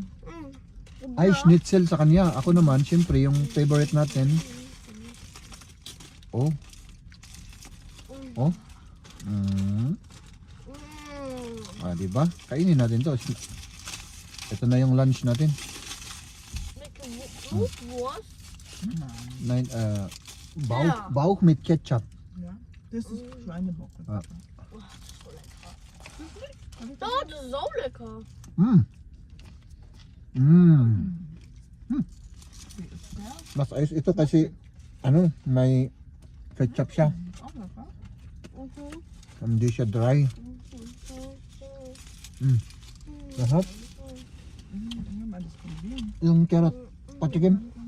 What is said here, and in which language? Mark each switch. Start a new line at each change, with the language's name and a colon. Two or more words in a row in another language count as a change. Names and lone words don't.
Filipino: Ay, schnitzel sa kanya. Ako naman, syempre yung favorite natin. Oh. Diba? Kainin natin to. Ito na yung lunch natin. Wurst?
German: Bauch mit Ketchup. Ja, das ist Schweinebock. Ah. Das ist so lecker.
Filipino: Mas ayos ito kasi ano, may ketchup siya. Okay ka? Hindi siya dry. Lahat. Madis ko din. Yung carrot, patikim.